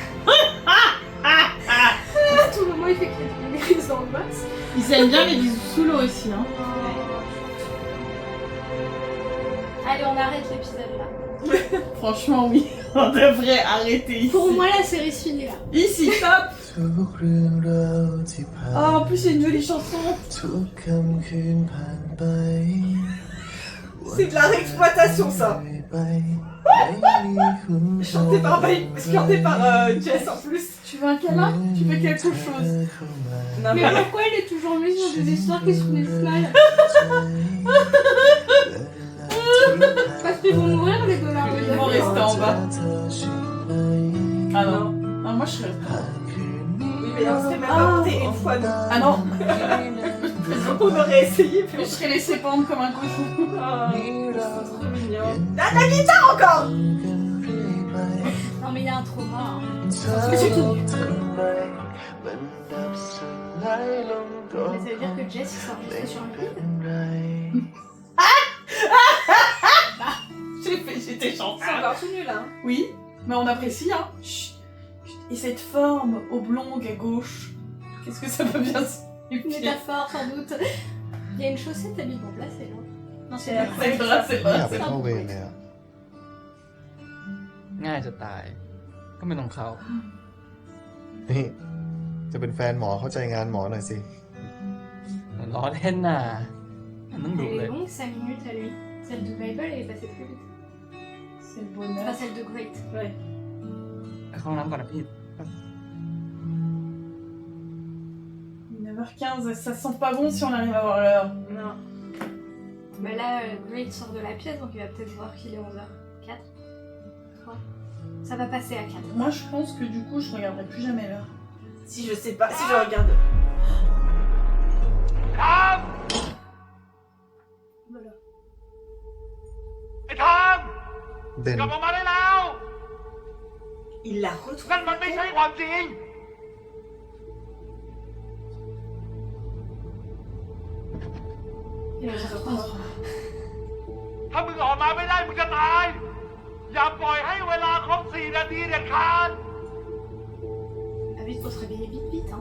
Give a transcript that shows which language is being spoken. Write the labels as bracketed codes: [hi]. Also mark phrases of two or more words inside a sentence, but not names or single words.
[fr] À tout moment, il fait des grises dans le boss. Ils aiment bien les bisous sous l'eau aussi. Hein. Allez, on arrête l'épisode là. Franchement, oui. On devrait arrêter ici. Pour moi, la série se finit là. Ici, top. [th] ทุกเรื่องราวที่ผ่าน [fr] Oh, en plus, c'est une jolie chanson. [th] ทุกค่ำคืนผ่านไป [fr] C'est de la réexploitation ça. [th] ไปไม่มีคุณ [fr] Chanté par Jess en plus. Tu veux un câlin? Tu veux quelque chose? [th] เข้ามา [fr] Non Mais pourquoi il est toujours mis sur des histoires qui se finissent mal? Parce qu'ils vont mourir les dollars. Ils vont rester en bas. [th] เธอใช่ไหม [fr] Ah non. Ah, moi, je serais. [th] คืนนี้ [fr] Oui mais on s'est même pas monté une fois nous. Ah non. On aurait essayé mais Je serais laissé pendre comme un cochon. c'est trop mignon. Ah la guitare encore. Non, mais il y a un trauma. Hein. [th] เธอทำไมมันดับสลายลงก่อน [fr] Mais ça veut dire que Jess il s'est enregistré sur un [th] เป็ [fr] clip. [th] นไร [fr] J'étais C'est chanceuse. encore tout nul hein. Oui, mais on apprécie, hein. Chut. Et cette forme oblongue à gauche, qu'est-ce que ça peut bien Une signifier? métaphore sans doute. Il y a une chaussette à lui remplacer là. Non, c'est la C'est vrai, c'est [th] ไม่ [fr] vrai. [th] อยากไปเข้าเวรเลยอะ ง่ายจะตาย ก็ไม่ต้องเข้า นี่ จะเป็นแฟนหมอเข้าใจงานหมอหน่อยสิ ล้อเล่นน่ะมันต้องดู [fr] Elle [th] เลย [fr] est longue 5 minutes à lui. Celle de Bible elle est passée plus vite. C'est le bonheur. Enfin celle de Great. Ouais. [th] ไปเข้าห้องน้ำก่อนนะพี่ [fr] 9h15, ça sent pas bon si on arrive à voir l'heure. Non. Bah là, Great sort de la pièce donc il va peut-être voir qu'il est 11h04. 3. Ça va passer à 4. Moi, je pense que du coup, je regarderai plus jamais l'heure. Si je sais pas, si je regarde. Voilà. [th] ไอ้ทอม เด่น กลับออกมาได้แล้ว [fr] Il l'a retrouvé. [th] นั่นมันไม่ใช่ความจริง [fr] Il est 11h03. [th] ถ้ามึงออกมาไม่ได้มึงจะตาย อย่าปล่อยให้เวลาครบ4 นาทีเด็ดขาด [fr] Ah vite, faut se réveiller vite vite hein.